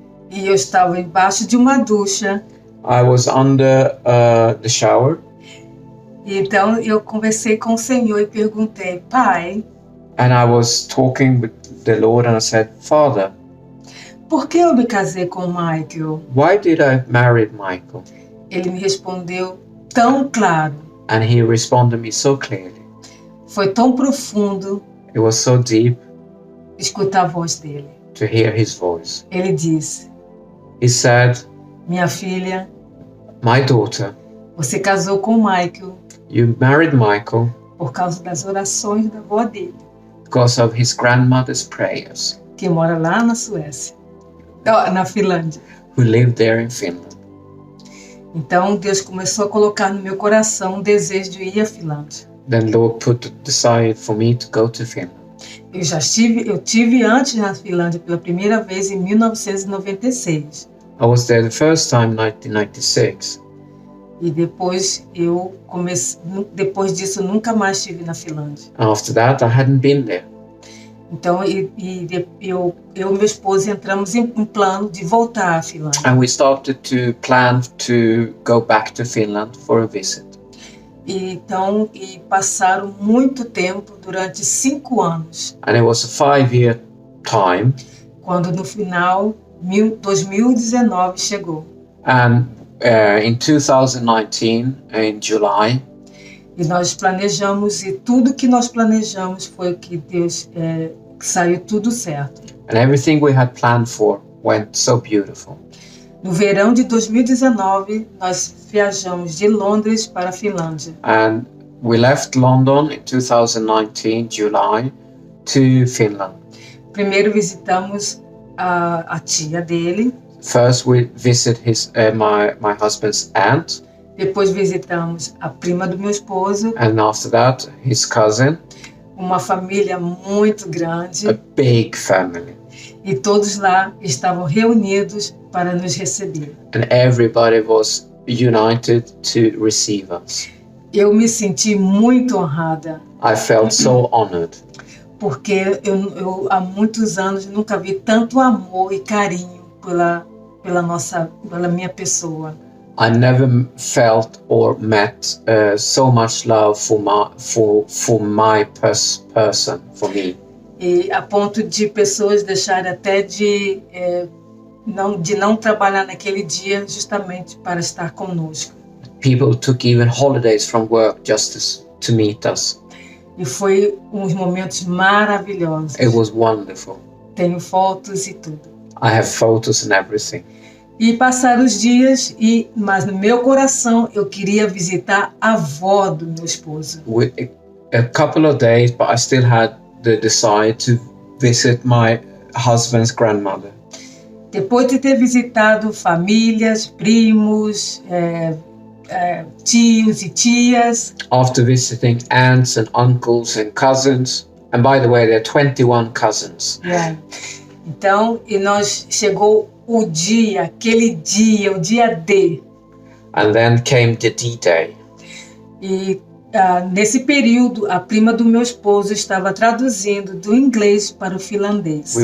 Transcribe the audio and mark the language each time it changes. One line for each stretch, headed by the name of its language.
Portuguese: e eu estava embaixo de uma ducha.
English: I was under the shower,
Portuguese: E então eu conversei com o Senhor e perguntei: Pai,
English: and I was talking with the Lord, and I said, Father,
Portuguese: por que eu me casei com o Michael?
English: why did I marry Michael?
Portuguese: Ele me respondeu tão claro,
English: And he responded me so clearly.
Portuguese: foi tão profundo
English: It was so deep
Portuguese: escutar a voz dele.
English: to hear his voice.
Portuguese: Ele disse:
English: He said,
Portuguese: minha filha,
English: my daughter,
Portuguese: você casou com o Michael
English: you married Michael
Portuguese: por causa das orações da avó dele,
English: because of his grandmother's prayers,
Portuguese: que mora lá na Suécia, na Finlândia.
English: who lived there in Finland.
Portuguese: Então Deus começou a colocar no meu coração um desejo de ir à Finlândia.
English: Then Lord put the desire for me to go to Finland.
Portuguese: Eu tive antes na Finlândia pela primeira vez em 1996.
English: I was there the first time in 1996.
Portuguese: E depois depois disso nunca mais estive na Finlândia.
English: After that, I hadn't been there.
Portuguese: Então eu e meu esposo entramos em um plano de voltar à Finlândia.
English: And we started to plan to go back to Finland for a visit.
Portuguese: E passaram muito tempo, durante 5 anos.
English: And it was a 5-year time.
Portuguese: Quando no final 2019 chegou.
English: And in 2019, in July,
Portuguese: E nós planejamos, e tudo que nós planejamos foi que Deus que saiu tudo certo.
English: and everything we had planned for went so beautiful.
Portuguese: No verão de 2019, nós viajamos de Londres para a Finlândia.
English: And we left London in 2019, July, to Finland.
Portuguese: Primeiro visitamos a tia dele,
English: First, we visited my husband's aunt,
Portuguese: depois visitamos a prima do meu esposo,
English: and after that, his cousin.
Portuguese: uma família muito
English: A
Portuguese: grande,
English: big family,
Portuguese: e todos lá estavam reunidos para nos receber.
English: and everybody was united to receive us.
Portuguese: Eu me senti muito honrada,
English: I felt so honored
Portuguese: porque eu há muitos anos nunca vi tanto amor e carinho pela minha pessoa.
English: I never felt or met so much love for my person, for me.
Portuguese: e a ponto de pessoas deixarem até de não trabalhar naquele dia justamente para estar conosco.
English: People took even holidays from work just to meet us.
Portuguese: E foi uns momentos maravilhosos.
English: It was wonderful.
Portuguese: Tenho fotos e tudo.
English: I have photos and everything.
Portuguese: E passaram os dias, mas no meu coração eu queria visitar a avó do meu esposo.
English: With a couple of days, but I still had the desire to visit my husband's grandmother.
Portuguese: Depois de ter visitado famílias, primos, tios e tias.
English: After visiting aunts and uncles and cousins, and by the way, there are 21 cousins. Yeah.
Portuguese: Então, chegou o dia, aquele dia, o dia D.
English: And then came the D-Day.
Portuguese: E nesse período, a prima do meu esposo estava traduzindo do inglês para o finlandês.